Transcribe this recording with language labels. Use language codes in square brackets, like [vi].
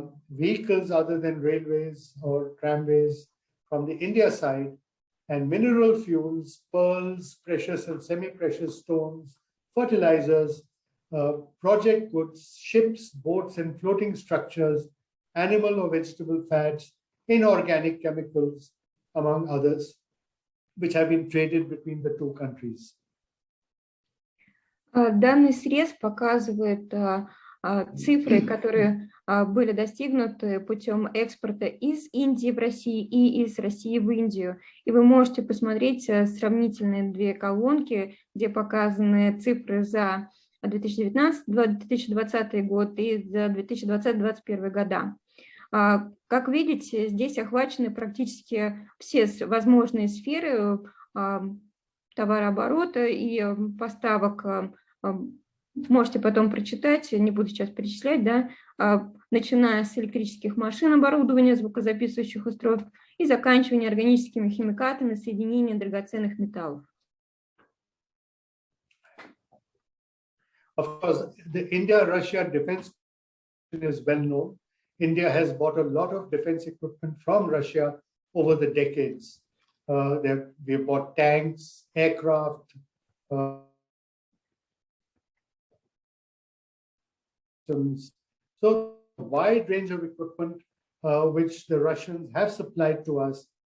[en] vehicles other than railways or tramways from the India side, and mineral fuels, pearls, precious and semi-precious stones, fertilizers, project goods, ships, boats, and floating structures, animal or vegetable fats, inorganic chemicals, among others, which have been traded between the two countries. [ru] Данный срез показывает цифры, которые были достигнуты путем экспорта из Индии в Россию и из России в Индию. И вы можете посмотреть сравнительные две колонки, где показаны цифры за 2019-2020 год и за 2020-2021 года. Как видите, здесь охвачены практически все возможные сферы товарооборота и поставок. Можете потом прочитать, не буду сейчас перечислять, да, начиная с электрических машин, оборудования, звукозаписывающих устройств и заканчивая органическими химикатами, соединения драгоценных металлов. [en] Of course, the India-Russia defense is well known. India has bought a lot of defense equipment from Russia over the decades. We bought tanks, aircraft, so a wide range of equipment which the Russians have supplied to us.